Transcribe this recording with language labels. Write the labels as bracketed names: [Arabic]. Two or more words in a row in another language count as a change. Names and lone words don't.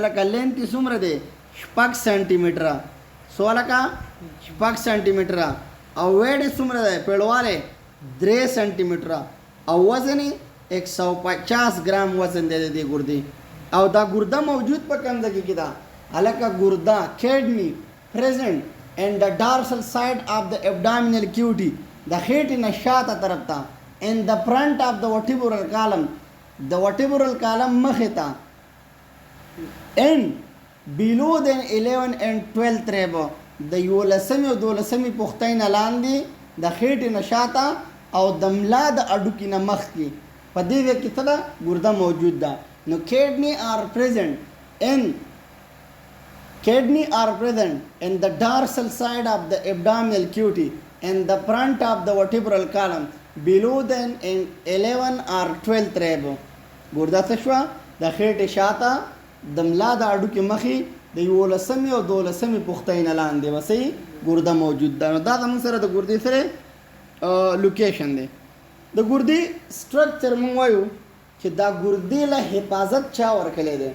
[Pashto] لکه لینث یې څومره دی؟ 6 سانتي میټره. څو لکه 6 سانتي میټره. او ویډ یې څومره دی؟ پیړوالی 3 سانتي میټره. او وزن یې 150 ګرام وزن دی د دې ګردې. او دا ګرده موجود په کوم ځای کې ده؟ هلکه ګرده [English] کډني present in the dorsal side of the abdominal cavity. [Pashto] د خېټې نه شاته طرف ته [English] in the front of the vertebral column. د vertebral column [Pashto] مخې ته [English] in below the 11 and 12 rib. [Pashto] د 11 او 12 پوښتۍ نه لاندې د خېټې نه شاته او د ملا د اډوکي نه مخکې په دې ځای کې څه ده؟ ګرده موجود ده. [English] نو kidney are present in the dorsal side of the abdominal cavity in the front of the vertebral column below then in 11 or 12 rib. [Pashto] ګرده څه شوه؟ د خېټې شاته د ملا د اډوکي مخې د 11 او 12 پوښتۍ نه لاندې وسې ګرده موجود ده. نو دا زموږ سره د ګردې سره لوکیشن دی. د ګردې سټرکچر موږ وایو چې دا ګردې له حفاظت چا ورکړی دی؟